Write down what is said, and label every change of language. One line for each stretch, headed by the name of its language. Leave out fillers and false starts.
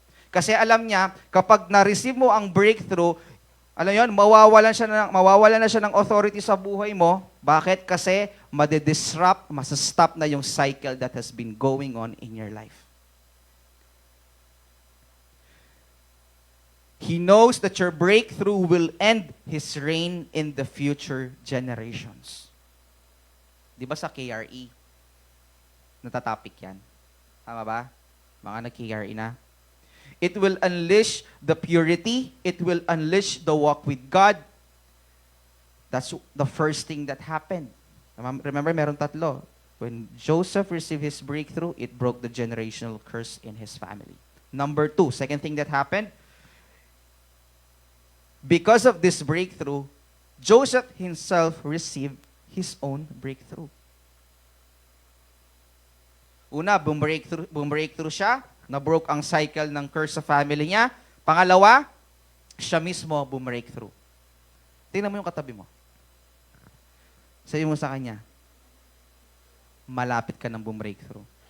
Filipino: Kasi alam niya, kapag na-receive mo ang breakthrough, alam yon, mawawalan na siya ng authority sa buhay mo. Bakit? Kasi madidisrupt, masastop na yung
English: cycle that has been going on in your life. He knows that your breakthrough will end his reign in the future generations.
Filipino: Di ba sa KRE? Natatopic yan. Tama ba? Mga nag-KRE na.
English: It will unleash the purity. It will unleash the walk with God. That's the first thing that happened. Remember,
Filipino: meron tatlo.
English: When Joseph received his breakthrough, it broke the generational curse in his family. Number 2, second thing that happened, because of this breakthrough, Joseph himself received his own breakthrough.
Filipino: Una, bumbreakthrough siya, na-broke ang cycle ng curse sa family niya. Pangalawa, siya mismo bumbreakthrough. Tingnan mo yung katabi mo. Sabi mo sa kanya, malapit ka ng bumbreakthrough.